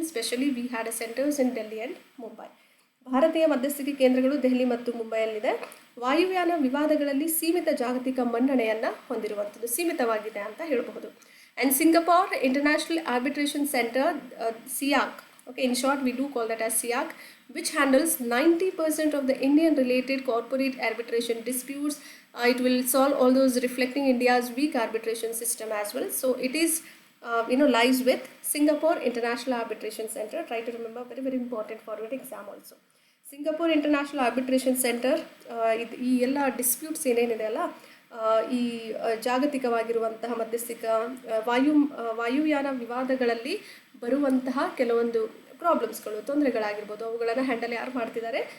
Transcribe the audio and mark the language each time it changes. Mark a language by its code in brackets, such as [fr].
[en] Especially we had a centers in Delhi and Mumbai. [kn] ಭಾರತೀಯ ಮಧ್ಯಸ್ಥಿಕೆ ಕೇಂದ್ರಗಳು ದೆಹಲಿ ಮತ್ತು ಮುಂಬೈಯಲ್ಲಿದೆ. ವಾಯುಯಾನ ವಿವಾದಗಳಲ್ಲಿ ಸೀಮಿತ ಜಾಗತಿಕ ಮನ್ನಣೆಯನ್ನು ಹೊಂದಿರುವಂಥದ್ದು, ಸೀಮಿತವಾಗಿದೆ ಅಂತ ಹೇಳಬಹುದು. [en] And Singapore International Arbitration Center, SIAC, okay, in short we do call that as SIAC, which handles 90% of the Indian related corporate arbitration disputes. It will solve all those reflecting India's weak arbitration system as well. So it is lies with Singapore International Arbitration Center. Try to remember, very very important for your exam also. [kn] Singapore International Arbitration Center, ಈ ಎಲ್ಲ disputes ಏನೇನಿದೆ ಅಲ್ಲ, ಈ ಜಾಗತಿಕವಾಗಿರುವಂತಹ ಮಧ್ಯಸ್ಥಿಕ ವಾಯುಯಾನ ವಿವಾದಗಳಲ್ಲಿ ಬರುವಂತಹ ಕೆಲವೊಂದು ಪ್ರಾಬ್ಲಮ್ಸ್ಗಳು, ತೊಂದರೆಗಳಾಗಿರ್ಬೋದು, ಅವುಗಳನ್ನು handle ಯಾರು ಮಾಡ್ತಿದ್ದಾರೆ?